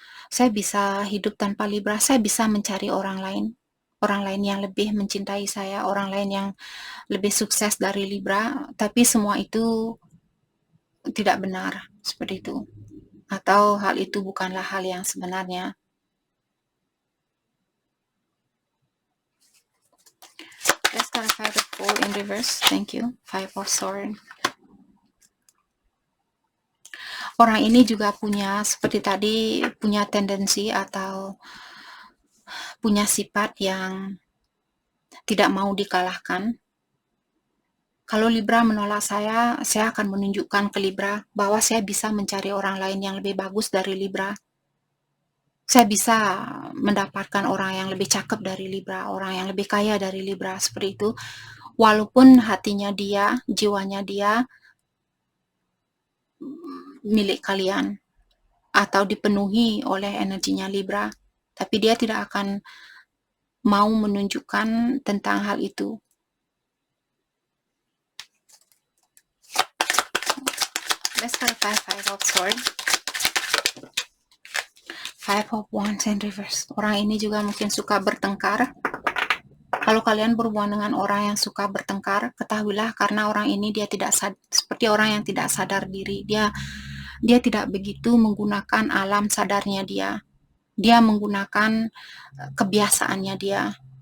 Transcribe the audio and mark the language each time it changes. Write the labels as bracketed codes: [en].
[id] Saya bisa hidup tanpa Libra. Saya bisa mencari orang lain yang lebih mencintai saya, orang lain yang lebih sukses dari Libra. Tapi semua itu tidak benar seperti itu. Atau hal itu bukanlah hal yang sebenarnya. [en] Let's clarify the Fool in reverse. Thank you. Five of Swords. [id] Orang ini juga punya, seperti tadi, punya tendensi atau punya sifat yang tidak mau dikalahkan. Kalau Libra menolak saya akan menunjukkan ke Libra bahwa saya bisa mencari orang lain yang lebih bagus dari Libra. Saya bisa mendapatkan orang yang lebih cakep dari Libra, orang yang lebih kaya dari Libra, seperti itu. Walaupun hatinya dia, jiwanya dia milik kalian atau dipenuhi oleh energinya Libra, tapi dia tidak akan mau menunjukkan tentang hal itu. [en] Let's clarify Five of Swords. Five of Wands in reverse. [id] Orang ini juga mungkin suka bertengkar. Kalau kalian berhubungan dengan orang yang suka bertengkar, ketahuilah karena orang ini dia tidak seperti orang yang tidak sadar diri. Dia dia tidak begitu menggunakan alam sadarnya dia. Dia menggunakan kebiasaannya dia.